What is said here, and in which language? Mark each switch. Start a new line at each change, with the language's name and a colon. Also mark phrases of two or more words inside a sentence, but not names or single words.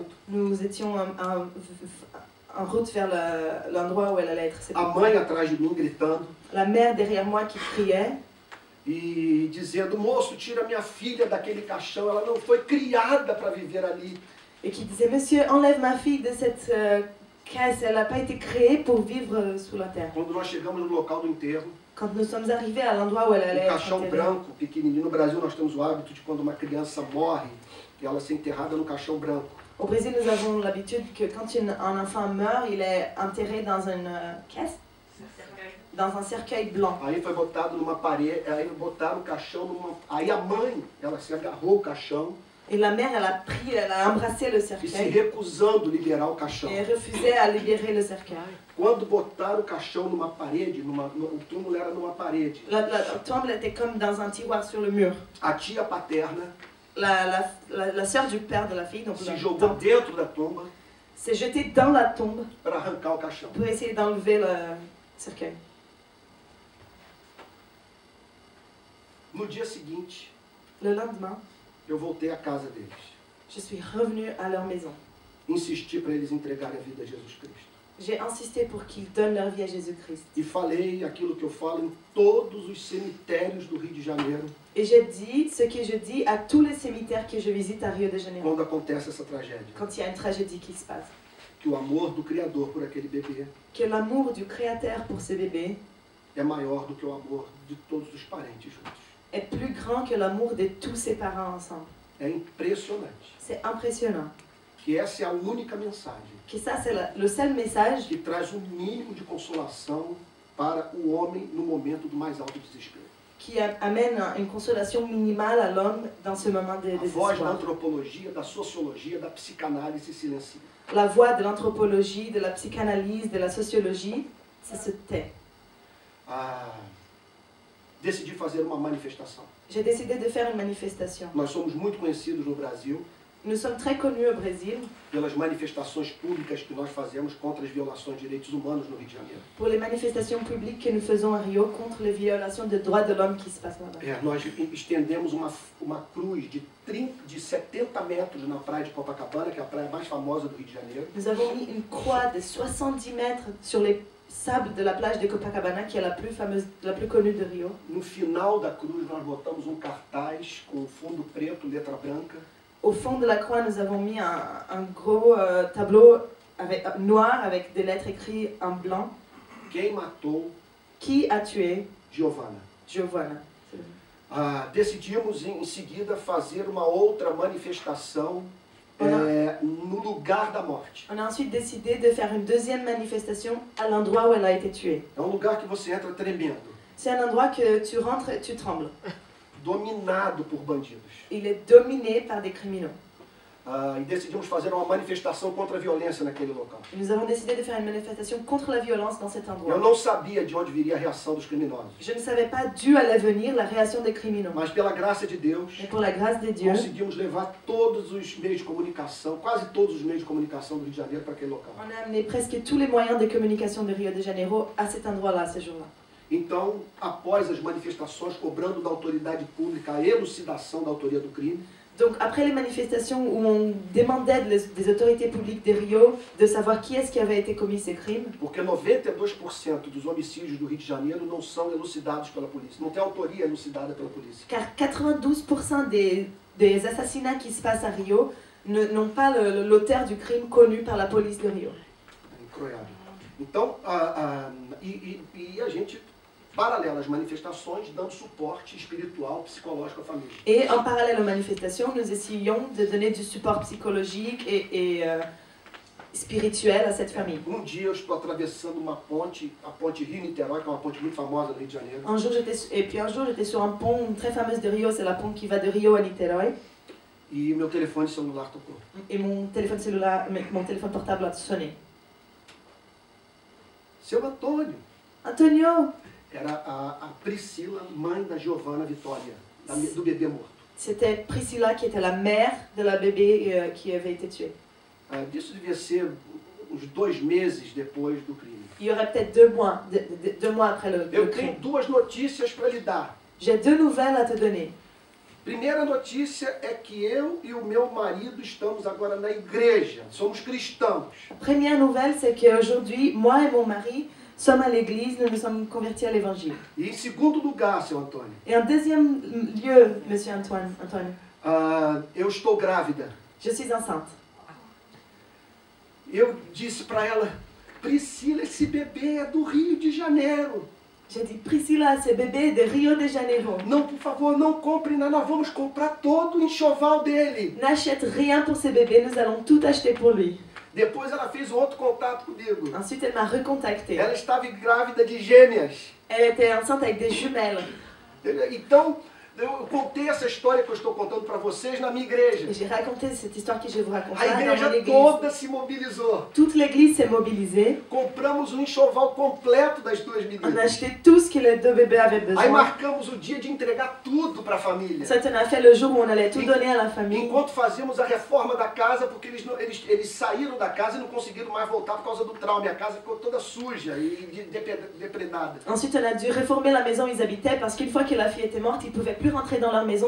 French: Nous étions en route vers l'endroit où elle allait être
Portuguese: a
French: sépultée.
Portuguese: mãe atrás de mim gritando
French: La mère derrière moi qui criait
Portuguese: e dizendo: moço, tira minha filha daquele caixão, ela não foi criada para viver ali.
French: et qui disait « Monsieur, enlève ma fille de cette caisse, elle n'a pas été créée pour vivre sous la terre.
Portuguese: Quando nós chegamos no local do enterro,
French: Quand nous sommes arrivés à l'endroit où elle allait être
Portuguese: caixão
French: enterrée,
Portuguese: branco, pequenininho. No Brasil nós temos o hábito de quando uma criança morre, ela ser enterrada no caixão branco.
French: au Brésil, nous avons l'habitude que quand un enfant meurt, il est enterré dans une caisse, dans un cercueil blanc.
Portuguese: Aí foi botado numa parede, aí botaram o caixão numa... Aí a mãe, ela se agarrou o caixão
French: Et la mère, elle a embrassé le
Portuguese: e se
French: cercueil
Portuguese: recusando liberar o caixão.
French: et refusait à libérer le cercueil.
Portuguese: Quando botaram o caixão numa parede, o túmulo era numa parede,
French: La tombe était comme dans un tiroir sur le mur.
Portuguese: a tia paterna
French: La sœur du père de la fille, donc
Portuguese: se
French: la
Portuguese: jogou
French: tante,
Portuguese: dentro da tumba
French: s'est jetée dans la tombe
Portuguese: para arrancar o caixão.
French: pour essayer d'enlever le cercueil.
Portuguese: No dia seguinte,
French: Le lendemain,
Portuguese: eu voltei à casa deles.
French: je suis revenue à leur maison.
Portuguese: Insisti para eles entregarem a vida a Jesus Cristo.
French: J'ai insisté pour qu'ils donnent leur vie à Jésus-Christ.
Portuguese: E falei aquilo que eu falo em todos os cemitérios do Rio de Janeiro,
French: Et j'ai dit ce que je dis à tous les cimetières que je visite à Rio de Janeiro,
Portuguese: quando acontece essa tragédia.
French: quand il y a une tragédie qui se passe.
Portuguese: Que o amor do Criador por aquele bebê
French: Que l'amour du Créateur pour ce bébé
Portuguese: é maior do que o amor de todos os parentes juntos.
French: est plus grand que l'amour de tous ses parents ensemble.
Portuguese: É impressionante.
French: C'est impressionnant.
Portuguese: Que essa é a única mensagem
French: Que ça, c'est le seul message
Portuguese: que traz um mínimo de consolação para o homem no momento do mais alto desespero.
French: qui amène une consolation minimale à l'homme dans ce moment de
Portuguese: A voz da
French: désespoir.
Portuguese: antropologia, da sociologia, da psicanálise silencia.
French: La voix de l'anthropologie, de la psychanalyse, de la sociologie, ça se tait.
Portuguese: Decidi fazer uma manifestação.
French: J'ai décidé de faire une manifestation.
Portuguese: Nós somos muito conhecidos no Brasil
French: Nous sommes très connus au Brésil
Portuguese: pelas manifestações públicas que nós fazemos contra as violações de direitos humanos no Rio de Janeiro.
French: pour les manifestations publiques que nous faisons à Rio contre les violations des droits de l'homme qui se passent là-bas.
Portuguese: Nós estendemos uma cruz de 70 metros na praia de Copacabana, que é a praia mais famosa do Rio de Janeiro.
French: Nous avons mis une croix de 70 mètres sur les sables de la plage de Copacabana, qui est la plus fameuse, la plus connue de Rio.
Portuguese: No final da cruz nós botamos um cartaz com fundo preto, letra branca,
French: Au fond de la croix, nous avons mis un gros tableau noir avec des lettres écrites en blanc.
Portuguese: quem matou
French: Qui a tué
Portuguese: Giovanna.
French: Giovanna?
Portuguese: Decidimos em seguida fazer uma outra manifestação no lugar da morte.
French: On a ensuite décidé de faire une deuxième manifestation à l'endroit où elle a été tuée.
Portuguese: É um lugar que você entra tremendo,
French: C'est un endroit que tu rentres et tu trembles.
Portuguese: dominado por bandidos.
French: Il est dominé par des criminels.
Portuguese: E decidimos fazer uma manifestação contra a violência naquele local.
French: Et nous avons décidé de faire une manifestation contre la violence dans cet
Portuguese: Eu
French: endroit.
Portuguese: não sabia de onde viria a reação dos criminosos,
French: Je ne savais pas d'où allait venir la réaction des criminels.
Portuguese: mas pela graça de Deus,
French: Mais pour la grâce de Dieu,
Portuguese: conseguimos levar todos os meios de comunicação, quase todos os meios de comunicação do Rio de Janeiro para aquele local.
French: on a amené presque tous les moyens de communication de Rio de Janeiro à cet endroit-là, ce jour-là.
Portuguese: Então, após as manifestações, cobrando da autoridade pública a elucidação da autoria do crime,
French: Donc après les manifestations où on demandait des autorités publiques de Rio de savoir qui est-ce qui avait été commis ces crimes,
Portuguese: porque 92% dos homicídios do Rio de Janeiro não são elucidados pela polícia, não tem autoria elucidada pela polícia.
French: car 92% des assassinats qui se passent à Rio n'ont pas l'auteur du crime connu par la police de Rio. Incroyable.
Portuguese: Então, a gente, paralelo às manifestações, dando suporte espiritual, psicológico à família.
French: Et en parallèle aux manifestations, nous essayons de donner du support psychologique et spirituel à cette famille.
Portuguese: Dia eu estou atravessando uma ponte, a ponte Rio-Niterói, que é uma ponte muito famosa no Rio de Janeiro.
French: Un jour, j'étais sur un pont très fameux de Rio, c'est la pont qui va de Rio à Niterói.
Portuguese: E meu telefone celular tocou.
French: Et mon téléphone portable a sonné.
Portuguese: Seu Antônio.
French: Antonio!
Portuguese: Era a Priscila, mãe da Giovanna Vitória, do bebê morto.
French: C'était Priscilla qui était la mère de la bébé qui avait été tuée.
Portuguese: Disso devia ser uns 2 meses depois do crime.
French: Il y aurait peut-être 2 mois, 2 mois après le
Portuguese: Eu
French: crime.
Portuguese: tenho 2 notícias para lhe dar.
French: J'ai 2 nouvelles à te donner.
Portuguese: Primeira notícia é que eu e o meu marido estamos agora na igreja, somos cristãos.
French: La première nouvelle, c'est qu'aujourd'hui, moi et mon mari sommes à l'église, nous nous sommes convertis à l'évangile.
Portuguese: E em segundo lugar, seu Antônio,
French: Et en deuxième lieu, monsieur Antoine,
Portuguese: eu estou grávida.
French: je suis enceinte.
Portuguese: Eu disse para ela, Priscila, esse bebê é do Rio de Janeiro.
French: J'ai dit, Priscilla, ce bébé de Rio de Janeiro.
Portuguese: Não, por favor, não compre nada, nós vamos comprar todo o enxoval dele.
French: N'achète rien pour ce bébé, nous allons tout acheter pour lui.
Portuguese: Depois ela fez um outro contato comigo.
French: Ensuite, elle m'a recontacté.
Portuguese: Ela estava grávida de gêmeas.
French: Elle était enceinte avec des jumelles.
Portuguese: Então, eu contei essa história que eu estou contando para vocês na minha igreja.
French: Et j'ai raconté cette histoire que je vais vous raconter
Portuguese: A
French: dans mon
Portuguese: igreja
French: église.
Portuguese: toda se mobilizou.
French: Toute l'église s'est mobilisée.
Portuguese: Compramos um enxoval completo das duas
French: On a
Portuguese: meninas.
French: acheté tout ce que les deux bébés avaient
Portuguese: Aí
French: besoin.
Portuguese: marcamos o dia de entregar tudo para a família.
French: Ensuite, on a fait le jour où on allait tout donner à la famille.
Portuguese: Enquanto fazíamos a reforma da casa, porque eles saíram da casa e não conseguiram mais voltar por causa do trauma. A casa ficou toda suja e depredada.
French: Ensuite, on a dû réformer la maison où ils habitaient parce qu'une fois que la fille était morte, ils ne pouvaient plus rentrer dans leur maison.